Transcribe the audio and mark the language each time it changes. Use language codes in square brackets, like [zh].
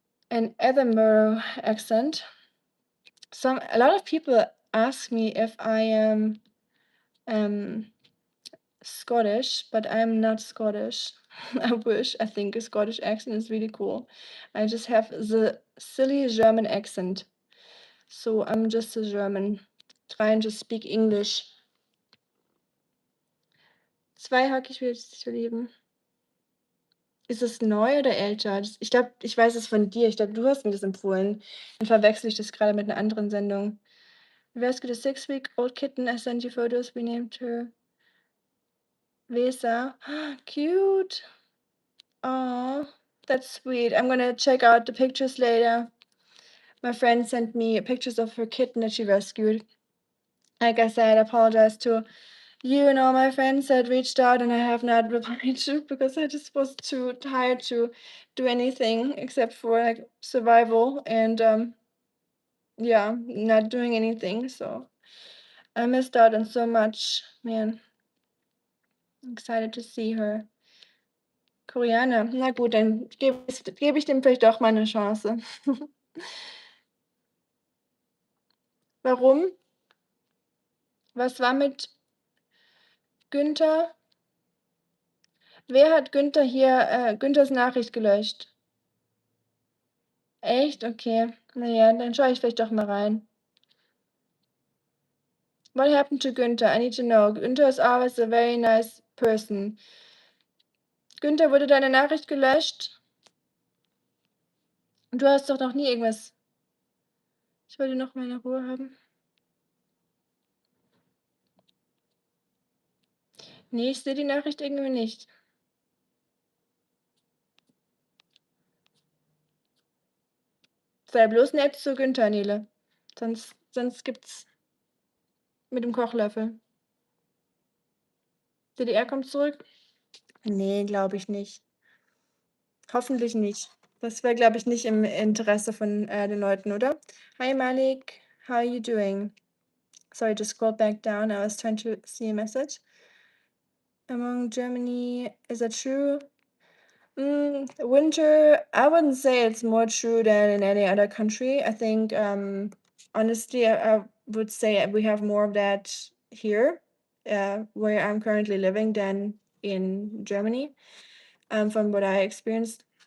[en] An Edinburgh accent. A lot of people ask me if I am Scottish, but I'm not Scottish. I wish. I think a Scottish accent is really cool. I just have the silly German accent. So I'm just a German trying to speak English. [de] Zwei ich will dich verlieben. Ist es neu oder älter? Ich glaube, ich weiß es von dir. Ich glaube, du hast mir das empfohlen. Dann verwechsel ich das gerade mit einer anderen Sendung. [en] We rescued a 6-week-old kitten. I sent you photos. We named her Vesa. Cute. Oh, that's sweet. I'm gonna check out the pictures later. My friend sent me pictures of her kitten that she rescued. Like I said, I apologize to you and all my friends that reached out and I have not replied to because I just was too tired to do anything except for like survival and yeah, not doing anything. So I missed out on so much, man. I'm excited to see her. Koreaner. [de] Na gut, dann gebe ich dem vielleicht doch mal eine Chance. Warum? Was war mit Günther? Wer hat Günther hier, Günthers Nachricht gelöscht? Echt? Okay. Na ja, dann schaue ich vielleicht doch mal rein. [en] What happened to Günther? I need to know. Günther is always a very nice person. [de] Günther, wurde deine Nachricht gelöscht? Du hast doch noch nie irgendwas. Ich wollte noch meine Ruhe haben. Nee, ich sehe die Nachricht irgendwie nicht. Sei bloß nett zu Günther, Nele. Sonst gibt's Mit dem Kochlöffel. DDR kommt zurück? Nee, glaube ich nicht. Hoffentlich nicht. Das wäre, glaube ich, nicht im Interesse von den Leuten, oder? [en] Hi Malik, how are you doing? Sorry, just scroll back down. I was trying to see a message. Among Germany, is that true? Winter, I wouldn't say it's more true than in any other country. I think, honestly, I would say we have more of that here, where I'm currently living, than in Germany, from what I experienced.